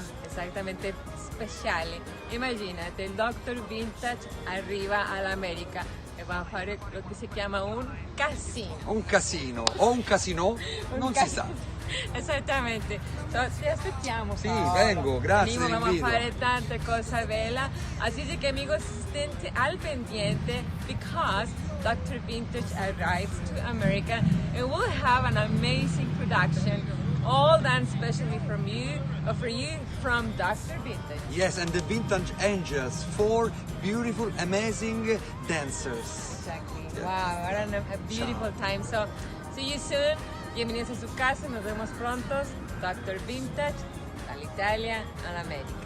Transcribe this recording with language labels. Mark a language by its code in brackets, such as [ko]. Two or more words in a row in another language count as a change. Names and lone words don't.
[it] Esattamente speciale. Immaginate, il Dr. Vintage arriva all'America e va a fare lo che si chiama un casino. Un casino o un casino, non si sa. Esattamente, ti aspettiamo. Sì, Paolo. vengo, grazie [es] Venimos, vamos a [it] dell'invito. fare tante cose belle, [es] así que amigos estén al pendiente because Dr. [en] Vintage arrives to America and we'll have an amazing production, all done specially from you, or for you from Dr. Vintage. Yes, and the Vintage Angels, 4 beautiful, amazing dancers. Exactly. Yeah. Wow, what a beautiful time. So, see you soon. [es] Bienvenidos a su casa, nos vemos prontos. [it] Dr. Vintage, dall'Italia all'America.